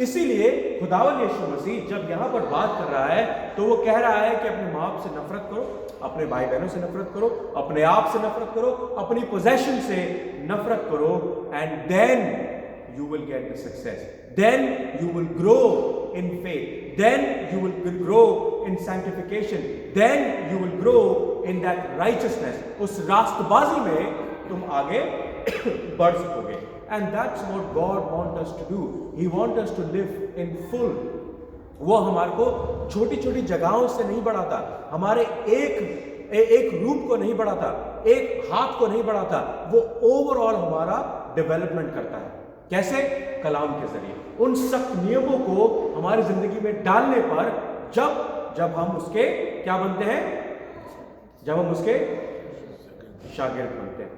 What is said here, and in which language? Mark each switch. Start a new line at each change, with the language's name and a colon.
Hindi: इसीलिए खुदावंद यीशु मसीह जब यहां पर बात कर रहा है तो वो कह रहा है कि अपने माँ बाप से नफरत करो, अपने भाई बहनों से नफरत करो, अपने आप से नफरत करो, अपनी पोजेशन से नफरत करो,
English: And then you will get the success, then you will grow in faith, then you will grow in sanctification, then you will grow in that righteousness.
Hindi: उस रास्तबाजी में तुम आगे बढ़ सकोगे।
English: And that's what God wants us to do. He wants us to live in full.
Hindi: वो हमारे को छोटी छोटी जगहों से नहीं बढ़ाता, हमारे एक रूप को नहीं बढ़ाता, एक हाथ को नहीं बढ़ाता, वो ओवरऑल हमारा डेवलपमेंट करता है। कैसे? कलाम के जरिए, उन सख्त नियमों को हमारी जिंदगी में डालने पर जब हम उसके क्या बनते हैं, जब हम उसके शागिर्द बनते हैं।